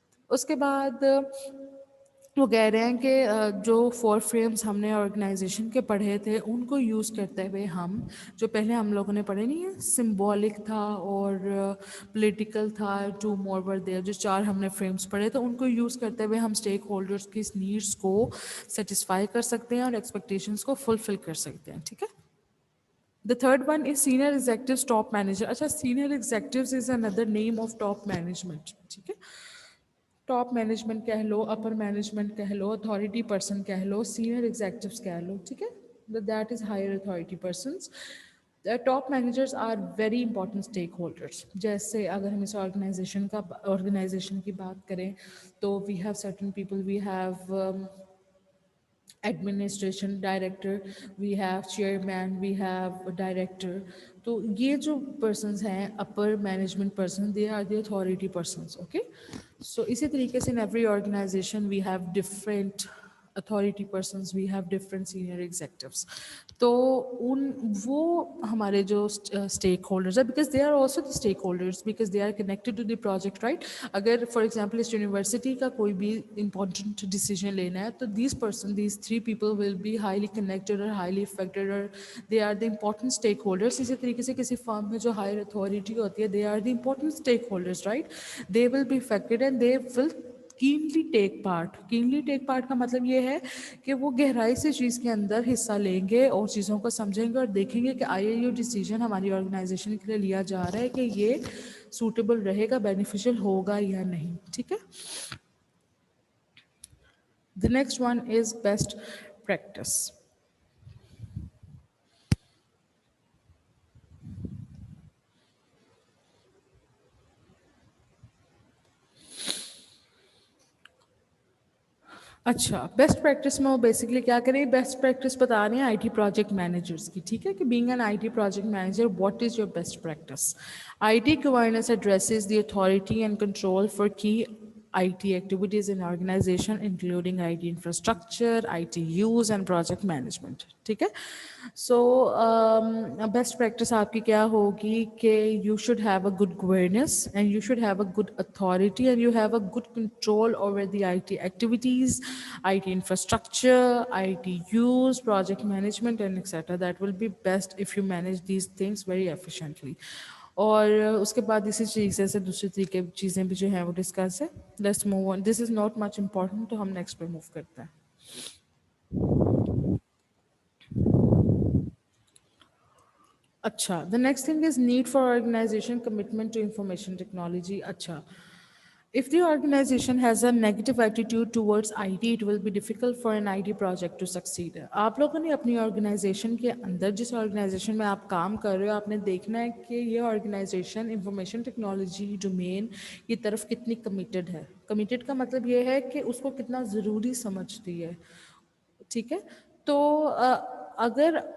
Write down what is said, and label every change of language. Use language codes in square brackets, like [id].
[ur] اس کے بعد وہ کہہ رہے ہیں کہ جو 4 frames ہم نے آرگنائزیشن کے پڑھے تھے ان کو یوز کرتے ہوئے ہم جو پہلے ہم لوگوں نے پڑھے نہیں ہیں, سمبولک تھا اور پولیٹیکل تھا, [en] 2 more were there, [ur] جو 4 ہم نے فریمس پڑھے تو ان کو یوز کرتے ہوئے ہم اسٹیک ہولڈرس کی نیڈس کو سیٹسفائی کر سکتے ہیں اور ایکسپیکٹیشنس کو فلفل کر سکتے ہیں. ٹھیک ہے. [en] The third one is senior executives top manager. اچھا, senior executives is another name of top management. [ur] ٹھیک ہے. ٹاپ مینجمنٹ کہہ لو, اپر مینجمنٹ کہہ لو, اتھارٹی پرسن کہہ لو, سینئر ایگزیکٹوس کہہ لو. ٹھیک ہے. [en] That is higher authority persons. Top managers are very important stakeholders. [ur] جیسے اگر ہم اس آرگنائزیشن کی بات کریں تو [en] We have certain people, we have administration director, we have chairman, we have director. [ur] تو یہ جو پرسنز ہیں اپر management person, [en] They are the authority persons. Okay. So اسی طریقے سے in every organization we have different authority persons, we have different senior executives. [ur] تو وہ ہمارے جو اسٹیک ہولڈرز ہیں, [en] Because they are also the stakeholders, because they are connected to the project, right. [ur] اگر for example اس university کا کوئی بھی important decision لینا ہے تو [en] these 3 people will be highly connected [ur] اور [en] highly affected [ur] اور [en] they are the important stakeholders. [ur] اسی طریقے سے کسی فرم میں جو ہائر اتھارٹی ہوتی ہے, [en] they are the important stakeholders, right. They will be affected and they will keenly take part [ur] کا مطلب یہ ہے کہ وہ گہرائی سے چیز کے اندر حصہ لیں گے اور چیزوں کو سمجھیں گے اور دیکھیں گے کہ آئی یہ ڈیسیجن ہماری آرگنائزیشن کے لیے لیا جا رہا ہے کہ یہ سوٹیبل رہے گا, بینیفیشیل ہوگا یا نہیں. ٹھیک ہے. [en] The next one is best practice. [ur] اچھا, بیسٹ پریکٹس میں وہ بیسکلی کیا کریں, بیسٹ پریکٹس بتا رہے ہیں آئی ٹی پروجیکٹ مینیجرس کی. ٹھیک ہے, کہ [en] Being an I T project manager what is your best practice. I T governance addresses the authority and control for key IT activities in organization including IT infrastructure, IT use and project management. [ur] ٹھیک ہے. So best practice آپ کی کیا ہوگی کہ [en] You should have a good governance and you should have a good authority and you have a good control over the IT activities, IT infrastructure, IT use, project management and etc. That will be best if you manage these things very efficiently. [ur] اور اس کے بعد اسی چیزیں سے دوسری طریقے چیزیں بھی جو ہیں وہ ڈسکس ہے. [en] let's move on, this is not much important, [ur] تو ہم نیکسٹ پہ موو کرتے ہیں. [en] اچھا, the next thing is need for organization commitment to information technology. اچھا, if the organization has a negative attitude towards IT, it will be difficult for an IT project to succeed. [ur] آپ لوگوں نے اپنی organization کے اندر, جس organization میں آپ کام کر رہے ہو, آپ نے دیکھنا ہے کہ یہ آرگنائزیشن انفارمیشن ٹیکنالوجی ڈومین کی طرف کتنی کمیٹیڈ ہے. کمیٹیڈ کا مطلب یہ ہے کہ اس کو کتنا ضروری سمجھتی ہے. ٹھیک ہے. تو اگر